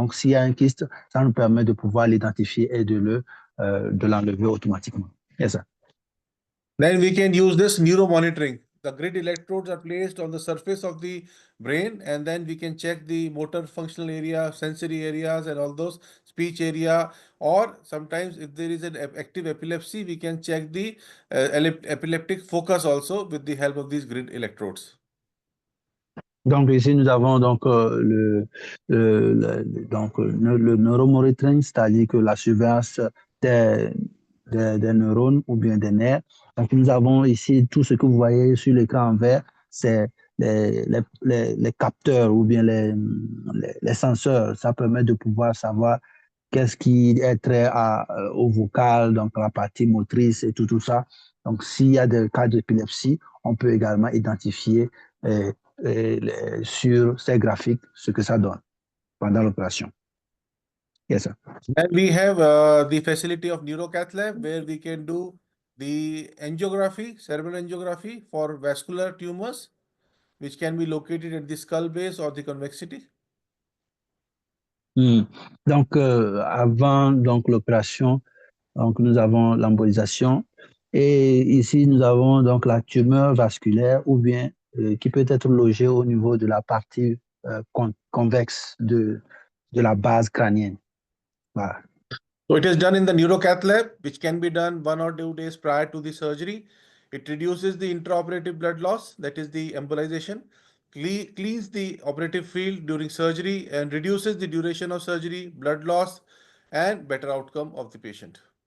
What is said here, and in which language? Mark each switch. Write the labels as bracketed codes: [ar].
[fr] Donc, s'il y a un kyste, ça nous permet de pouvoir l'identifier et de l'enlever automatiquement. C'est ça. [en] Then we can use this neuromonitoring. The grid electrodes are placed on the surface of the brain, and then we can check the motor functional area, sensory areas, and all those speech area. Or sometimes, if there is an active epilepsy, we can check the epileptic focus also with the help of these grid electrodes. [fr] Donc ici, nous avons donc le neuromonitoring, c'est-à-dire que la surveillance des, des neurones ou bien des nerfs. Donc nous avons ici tout ce que vous voyez sur l'écran en vert, c'est les capteurs ou bien les senseurs. Ça permet de pouvoir savoir qu'est-ce qui est trait au vocal, donc la partie motrice et tout ça. Donc s'il y a des cas d'épilepsie, on peut également identifier euh, sur ces graphiques ce que ça donne pendant l'opération. [en] Yes, sir. Then we have the facility of neurocath lab where we can do the angiography, cerebral angiography for vascular tumors, which can be located at the skull base or the convexity. [fr] Donc, avant donc l'opération, donc nous avons l'embolisation et ici nous avons donc la tumeur vasculaire ou bien qui peut être logée au niveau de la partie convexe de la base crânienne. Voilà. [en] So it is done in the neurocath lab, which can be done 1 or 2 days prior to the surgery. It reduces the intraoperative blood loss, that is the embolization, cleans the operative field during surgery, and reduces the duration of surgery, blood loss, and better outcome of the patient.